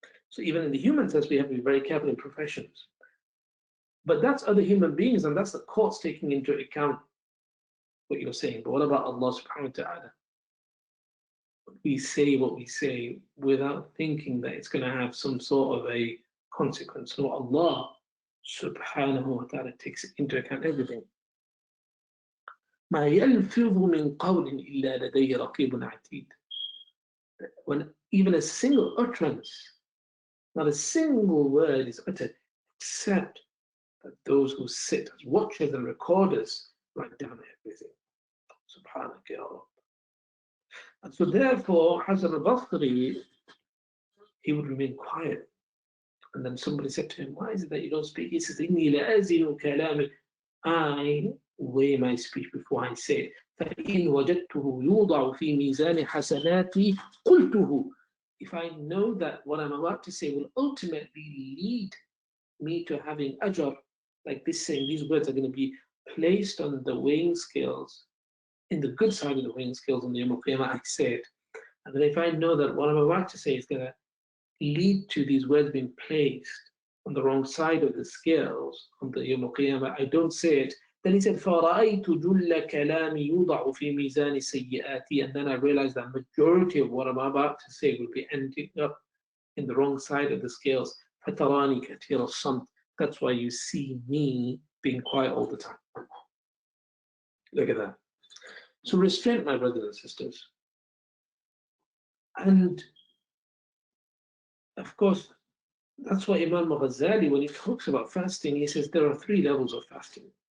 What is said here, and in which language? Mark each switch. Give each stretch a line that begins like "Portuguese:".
English: So even in the human sense, we have to be very careful in professions. But that's other human beings, and that's the courts taking into account what you're saying. But what about Allah subhanahu wa ta'ala? We say what we say without thinking that it's going to have some sort of a consequence. So Allah subhanahu wa ta'ala takes into account everything.
Arabic: ما يلفظ من قول إلا لديه رقيب عتيد.
English: When even a single utterance, not a single word is uttered, except that those who sit as watchers and recorders write down everything. Subhanak ya Rabb. And so therefore, Hassan al-Basri, he would remain quiet. And then somebody said to him, why is it that you don't speak? He says,
Arabic: إِنِّي لَأَزِنُ كَلَامِي.
English: I weigh my speech before I say it.
Arabic: فَإِنْ وَجَدْتُهُ يُوضَعُ فِي مِيزَانِ حَسَنَاتِي قُلْتُهُ.
English: If I know that what I'm about to say will ultimately lead me to having ajr, like this saying, these words are going to be placed on the weighing scales, in the good side of the weighing scales on the Yawm al-Qiyamah, I say it. And then if I know that what I'm about to say is going to lead to these words being placed on the wrong side of the scales on the Yawm al-Qiyamah, I don't say it. Then he said,
Arabic: فَرَأَيْتُ جُلَّ كَلَامِ يُوضَعُ فِي مِيزَانِ سَيِّئَاتِي.
English: And then I realized that majority of what I'm about to say will be ending up in the wrong side of the scales.
Arabic: فَتَرَانِي كَثِيرَ الصَّمْتِ.
English: That's why you see me being quiet all the time. Look at that. So restraint, my brothers and sisters. And of course, that's why Imam Ghazali, when he talks about fasting, he says there are 3 levels of fasting.